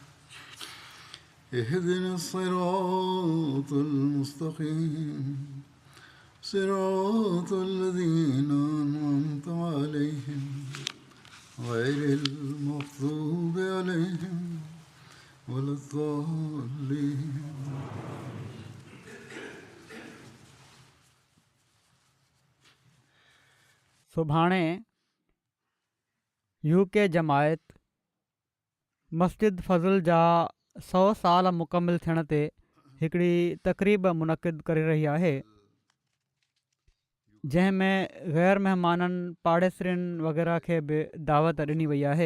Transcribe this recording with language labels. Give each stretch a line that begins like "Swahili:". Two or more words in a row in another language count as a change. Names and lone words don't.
Arabic: اهدنا الصراط المستقيم صراط الذين أنعمت عليهم غير المغضوب عليهم ولا الضالين.
Sindhi: सुभाणे यूके जमायत मस्जिद फ़ज़ल जा 100 साल मुकमिल थियण ते हिकिड़ी तक़रीब मुनक़िद करे रही आहे, जंहिं में ग़ैर महिमाननि पाड़ेसरियुनि वग़ैरह खे बि दावत ॾिनी वई आहे।